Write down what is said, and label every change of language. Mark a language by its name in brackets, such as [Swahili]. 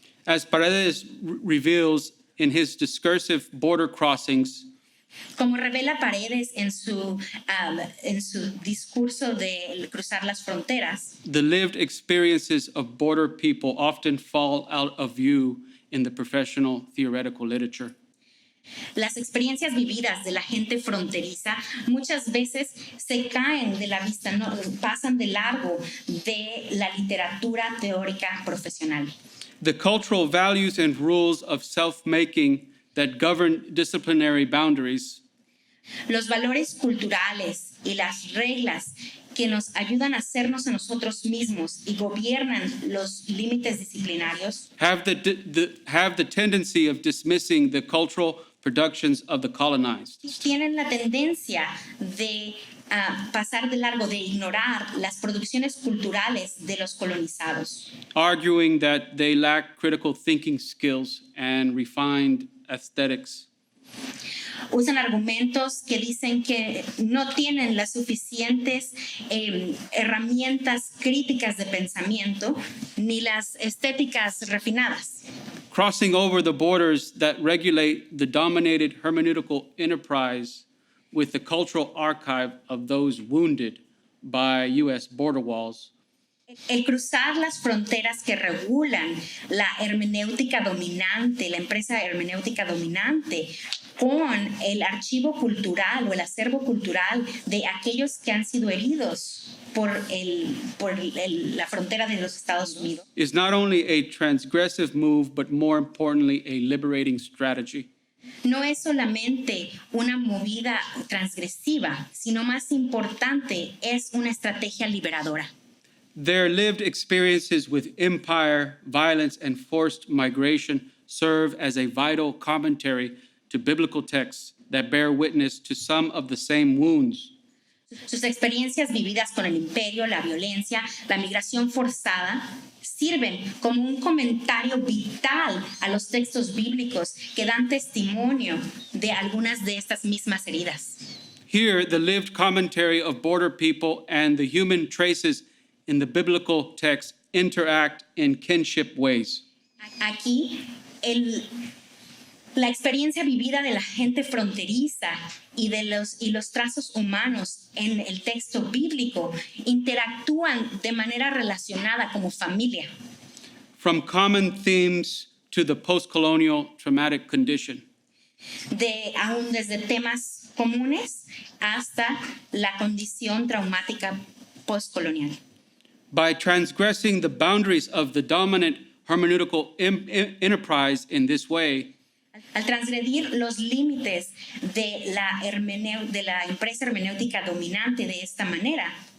[English] As Paredes reveals in his discursive border crossings, [Spanish] Como revela Paredes en su discurso de cruzar las fronteras, [English] the lived experiences of border people often fall out of view in the professional theoretical literature. [Spanish] las experiencias vividas de la gente fronteriza muchas veces se caen de la vista, no, pasan de largo de la literatura teórica profesional. [English] The cultural values and rules of self-making that govern disciplinary boundaries [Spanish] Los valores culturales y las reglas que nos ayudan a hacernos a nosotros mismos y gobiernan los límites disciplinarios [English] have the tendency of dismissing the cultural productions of the colonized. [Spanish] tienen la tendencia de pasar de largo, de ignorar las producciones culturales de los colonizados, [English] Arguing that they lack critical thinking skills and refined aesthetics. [Spanish] usan argumentos que dicen que no tienen las suficientes herramientas críticas de pensamiento ni las estéticas refinadas. [English] Crossing over the borders that regulate the dominated hermeneutical enterprise with the cultural archive of those wounded by U.S. border walls [Spanish] El cruzar las fronteras que regulan la hermenéutica dominante, la empresa hermenéutica dominante, con el archivo cultural o el acervo cultural de aquellos que han sido heridos por la frontera de los Estados Unidos, [English] is not only a transgressive move, but more importantly, a liberating strategy. [Spanish] no es solamente una movida transgresiva, sino más importante, es una estrategia liberadora. [English] Their lived experiences with empire, violence, and forced migration serve as a vital commentary to biblical texts that bear witness to some of the same wounds. [Spanish] Sus experiencias vividas con el imperio, la violencia, la migración forzada, sirven como un comentario vital a los textos bíblicos que dan testimonio de algunas de estas mismas heridas. [English] Here, the lived commentary of border people and the human traces in the biblical text interact in kinship ways. [Spanish] Aquí, la experiencia vivida de la gente fronteriza y los trazos humanos en el texto bíblico interactúan de manera relacionada como familia. [English] From common themes to the post-colonial traumatic condition. [Spanish] Aún desde temas comunes hasta la condición traumática postcolonial. [English] By transgressing the boundaries of the dominant hermeneutical enterprise in this way, [Spanish] Al transgredir los límites de la empresa hermenéutica dominante de esta manera,